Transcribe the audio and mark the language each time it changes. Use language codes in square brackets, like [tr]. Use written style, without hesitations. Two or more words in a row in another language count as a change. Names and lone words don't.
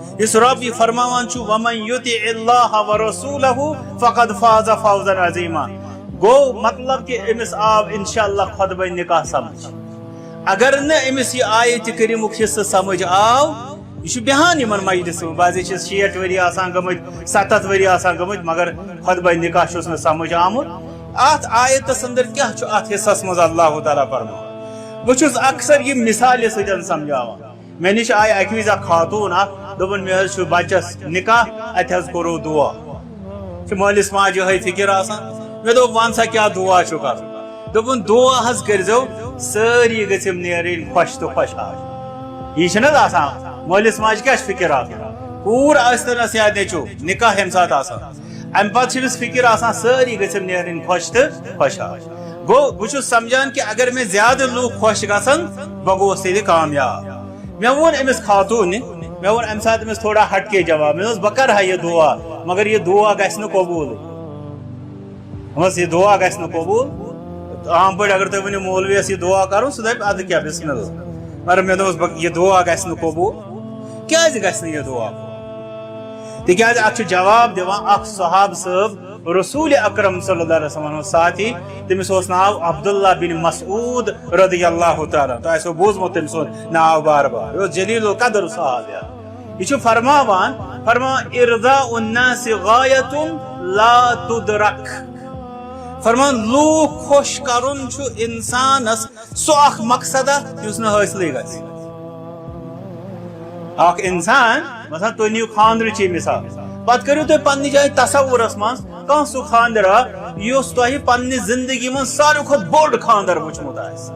[ks] اس رب یہ فرماوان چھو [ar] وَمَن يُطِعِ اللَّهَ وَرَسُولَهُ فَقَدْ فَازَ فَوْزًا عَظِيمًا. [ks] گو مطلب کہ امس آو انشاءاللہ خطبہ نکاح سمجھ. اگر نہ امس یہ آیت کریم حصہ سمجھ آو یہ بہان یمن مجلس بعضی 60 وری آسان گمت 70 وری آسان گمت مگر خطبہ نکاح چھس نہ سمجھ آمت. ات آیتس اندر کیا چھ ات حصس مز اللہ تعالیٰ فرمان. بہ چھس اکثر یہ مثال سۭتۍ سمجھاوان. مے نش آئی اکہ وز اخ خاتون دپن مے حظ بچس نکاح ات حظ کورو دعا. مالس ماجہ ہے فکر آسان. مے دوپ ون سا کیا دعا چھ کر. دپن دعا حظ کرزو ساری گژھم نیرن خوش تو خوشحال. یہ چھنہ آسان مالس ماجہ کیا فکر آسان. کور آستنس یا نیچو نکاح ہم سات آسان. ام پتہ چھس فکر آسان ساری گژھم نیرن خوش تو خوشحال. گو بہ سمجھان کہ [ur] اگر میں زیادہ لوگ خوش [ks] گژھن بہ گوس تیلہِ کامیاب. مے وون امس خاتون مے وون ام سات امس [ur] تھوڑا ہٹ کے جواب. [ks] مے بہ کرہا یہ دعا مگر یہ دعا گژھِ نہٕ قبول. یہ دعا گژھِ نہٕ قبول. عام پٲٹھۍ اگر تُہۍ ؤنِو مولویس یہ دعا کرُن سُہ دپہِ ادٕ کیاہ بسم اللہ. مگر مے دوٚپُس یہ دعا گژھِ نہٕ قبول. کیازِ گژھِ نہٕ یہ دعا قبول؟ تِکیازِ اتھ چھُ جواب دِوان اکھ صحاب صٲب رسول اکرم [ar] صلی اللہ علیہ وسلم [ks] ساتھی. تٔمِس اوس ناو عبداللہ بن مسعود [ar] رضی اللہ تعالیٰ. [ks] تۄہہِ آسیو بوٗزمُت تٔمۍ سُنٛد ناو بار بار. یہ اوس جلیل القدر صحابیہ. یہ چھُ فرماوان [ar] ارضاء الناس غایۃ لا تدرک. [ks] فرمان لوگ خوش کرن چھُ انسانس سُہ اکھ مقصد یُس نہٕ حٲصلٕے گژھِ. اکھ انسان مثلا تُہۍ نِیِو خاندرٕچی مثال. پتہٕ کٔرِو تُہۍ پننہِ جایہِ تصورس منٛز کانٛہہ سُہ خاندرا یُس تۄہہِ پننہِ زندگی منٛز ساروی کھۄتہٕ بوٚڑ خاندر وٕچھمُت آسہِ.